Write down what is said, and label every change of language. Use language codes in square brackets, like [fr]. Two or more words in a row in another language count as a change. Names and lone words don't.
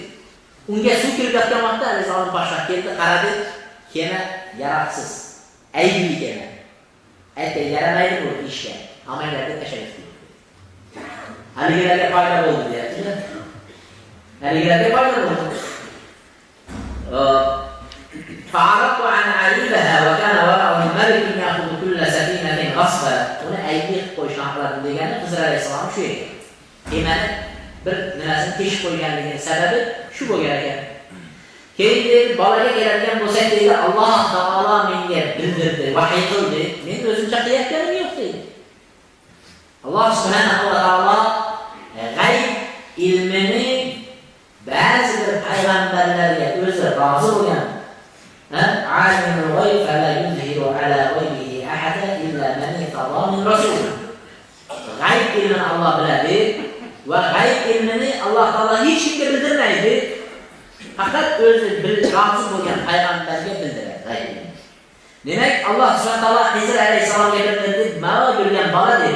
[uz] Unga suv kirib yotgan vaqtda zolim podshoh keldi, qaradi, kema yaroqsiz, aybli kema. Aytdi, yaramaydi bu ishga. Amanglarga tashlaysiz. Haligilarga foyda bo'ldi deyapti. Haligilarga foyda bo'ldi. [ar] فعرضت عن عيبها وكان وراءه ملك يأخذ كل سفينة غصبا. [uz] Uni aybli qo'yishni haqladi degani Hizr alayhisalom shu edi. Kemani bir nimasini teshib qo'yganligining sababi shu bo'lgan ekan. Keyin bolaga keladigan bo'lsak deydi, Alloh taolo menga bildirdi, vahiy qildi. Men o'zimcha qilayotganim yo'q deydi. Alloh subhanahu va taolo g'ayb ilmini ba'zi rozi bo'lgan. [ar] عالم الغيب فلا يظهر على غيبه أحدا إلا من ارتضى من رسول. [uz] G'ayb ilmini Alloh biladi va g'ayb ilmini Alloh taolo hech kimga bildirmaydi. Faqat o'zi rozi bo'lgan payg'ambarga bildiradi g'ayb ilmini. Demak, Alloh subhanahu va taolo Hizr alayhisalomga bildirdi, "Mana bo'lgan bola" dedi.